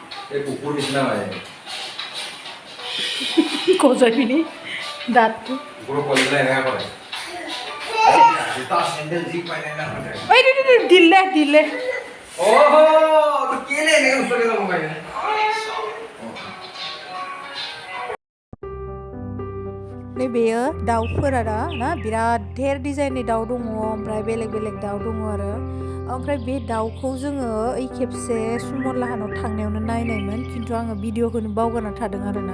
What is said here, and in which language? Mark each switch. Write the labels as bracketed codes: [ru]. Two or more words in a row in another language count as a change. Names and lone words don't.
[as] কুকুর নিচিনা হয় গজাই পিনি দাঁতটো কুকুৰৰ পোৱালিবিলাক এনেকুৱা কৰে জোতা চেণ্ডেল যি পাই নাই নাখায় ঐ দিলে দিলে অহ তো কেলে এনেকৈ ওচৰলৈ যাব পাৰে [brx] बेयो दाउफोरा ना बिराद धेर डिजाइननि दाउ दङ ओमफ्राय बेलेग बेलेग दाउ दङ आरो ओमफ्राय बे दाउखौ जोङो ओइ खेबसे सुमन लाहानाव थांनायावनो नायनायमोन खिन्थु आङो भिडिअखौनो बावगारना थादों आरोना